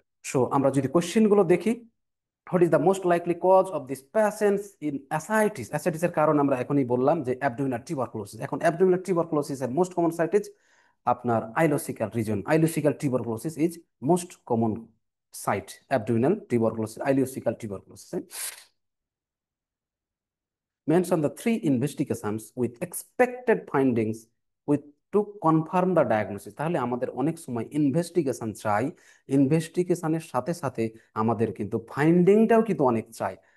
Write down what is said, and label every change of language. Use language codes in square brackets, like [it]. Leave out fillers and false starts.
[bn] So আমরা যদি কোশ্চেনগুলো দেখি, [en] What is the most likely cause of this patients in ascites? [bn] অ্যাসাইটিসের কারণ আমরা এখনই বললাম যে অ্যাবডোমিনাল টিউবারকুলোসিস। এখন অ্যাবডোমিনাল টিউবারকুলোসিস এর মোস্ট কমন সাইট ইজ আপনার আইলোসিক্যাল reason, [en] ileocecal tuberculosis is most common site, [bn] abdominal tuberculosis, আইলোসিক্যাল tuberculosis. [en] Mention the 3 investigations with expected findings with to confirm the diagnosis। [bn] তাহলে আমাদের অনেক সময় ইনভেস্টিগেশন চাই, ইনভেস্টিগেশনের সাথে সাথে আমাদের কিন্তু ফাইন্ডিংটাও কিন্তু অনেক চাই।